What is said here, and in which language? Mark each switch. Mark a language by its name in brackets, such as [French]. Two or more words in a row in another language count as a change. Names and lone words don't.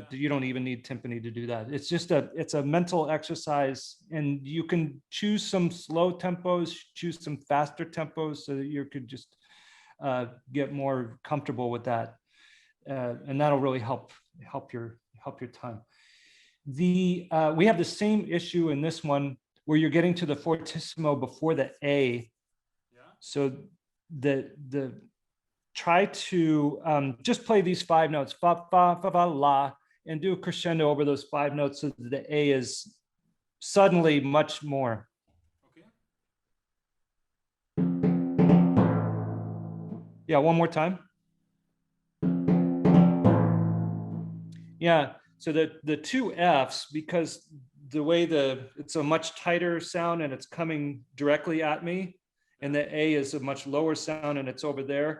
[English] You don't even need timpani to do that. It's just it's a mental exercise, and you can choose some slow tempos, choose some faster tempos, so that you could just get more comfortable with that, and that'll really help your time. We have the same issue in this one where you're getting to the fortissimo before the A. Yeah. So the try to just play these 5 notes, fa fa fa fa la, and do a crescendo over those 5 notes, so that the A is suddenly much more. Okay. Yeah, one more time. Yeah, so the 2 Fs, because the way it's a much tighter sound and it's coming directly at me, and the A is a much lower sound and it's over there.